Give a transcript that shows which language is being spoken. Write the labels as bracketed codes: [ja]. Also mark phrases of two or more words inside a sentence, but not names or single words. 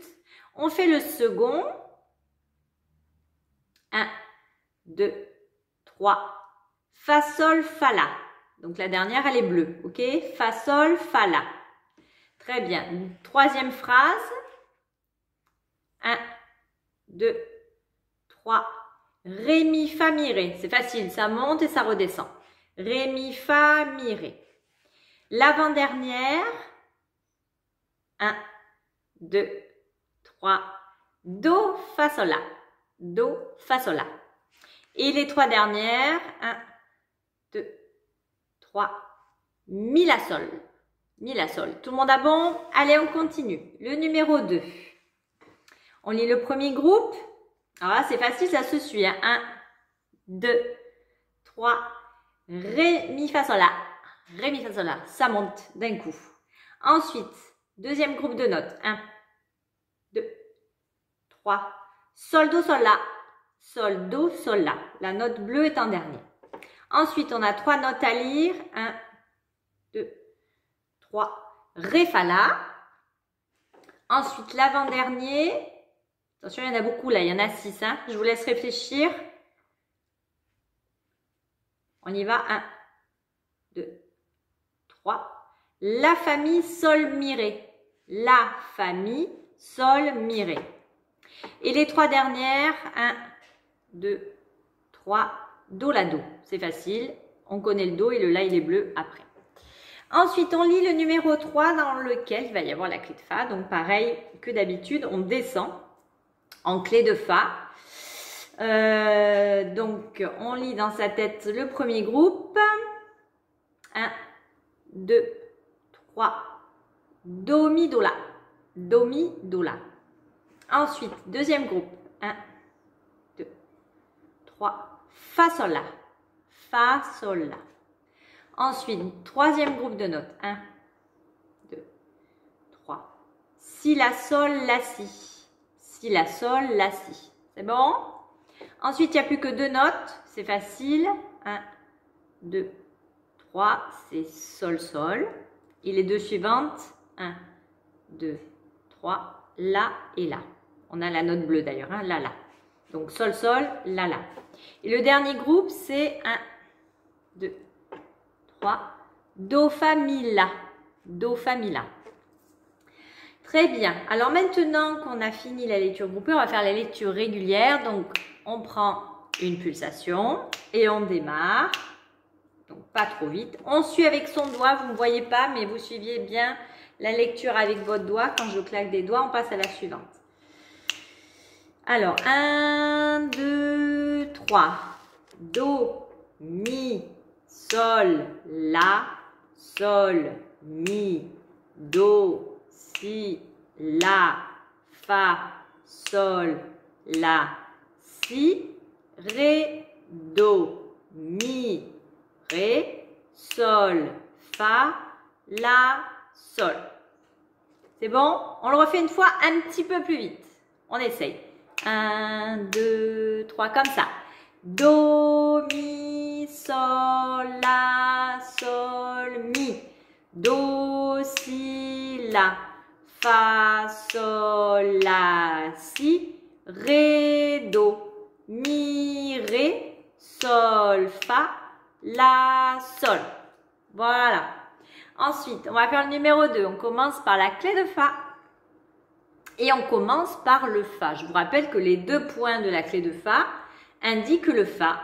[fr] On fait le second. 1, 2, 3. Fa, Sol, Fa, La. Donc, la dernière, elle est bleue. OK? Fa, Sol, Fa, La. Très bien. Troisième phrase. 1, 2, 3. Ré, mi, fa, mi, ré. C'est facile. Ça monte et ça redescend. Ré, mi, fa, mi, ré. L'avant-dernière. 1, 2, 3. Do, fa, sol, la. Do, fa, sol, la. Et les trois dernières. 1, 2, 3. Mi, la, sol. Mi, la, sol. Tout le monde a bon? Allez, on continue. Le numéro 2. On lit le premier groupe. Alors là, c'est facile, ça se suit. 1, 2, 3. Ré, mi, fa, sol, la. Ré, mi, fa, sol, la. Ça monte d'un coup. Ensuite, deuxième groupe de notes. 1, 2, 3. Sol, do, sol, la. Sol, do, sol, la. La note bleue est en dernier. Ensuite, on a 3 notes à lire. 1, 2, 3. Ré, fa, la. Ensuite, l'avant-dernier. Attention, il y en a beaucoup là. Il y en a 6. Hein. Je vous laisse réfléchir. On y va. 1, 2, 3. La famille, sol, mi, ré. La famille, sol, mi, ré. Et les 3 dernières. 1, 2, 3. Do, la, do. C'est facile. On connaît le do et le la, il est bleu après. Ensuite, on lit le numéro 3 dans lequel il va y avoir la clé de Fa. Donc, pareil que d'habitude, on descend en clé de Fa. Donc, on lit dans sa tête le premier groupe. 1, 2, 3. Do, mi, do, la. Do, mi, do, la. Ensuite, deuxième groupe. 1, 2, 3. Fa, sol, la. Fa, sol, la. Ensuite, troisième groupe de notes. 1, 2, 3. Si, la, sol, la, si. Si, la, sol, la, si. C'est bon? Ensuite, il n'y a plus que 2 notes. C'est facile. 1, 2, 3. C'est sol, sol. Et les 2 suivantes. 1, 2, 3. La et la. On a la note bleue d'ailleurs. Hein, la, la. Donc, sol, sol, la, la. Et le dernier groupe, c'est 1, 2, 3. Do, fa, mi, la. Do, fa, mi, la. Très bien. Alors maintenant qu'on a fini la lecture groupée, on va faire la lecture régulière. Donc, on prend une pulsation et on démarre. Donc, pas trop vite. On suit avec son doigt. Vous ne voyez pas, mais vous suiviez bien la lecture avec votre doigt. Quand je claque des doigts, on passe à la suivante. Alors, 1, 2, 3. Do, mi, sol, la, sol, mi, do, si, la, fa, sol, la, si, ré, do, mi, ré, sol, fa, la, sol. C'est bon? On le refait une fois un petit peu plus vite. On essaye. 1, 2, 3, comme ça. Do, mi, sol, la, sol, mi. Do, si, la. Fa, sol, la, si. Ré, do. Mi, ré. Sol, fa. La, sol. Voilà. Ensuite, on va faire le numéro 2. On commence par la clé de fa. Et on commence par le fa. Je vous rappelle que les 2 points de la clé de fa indiquent le fa.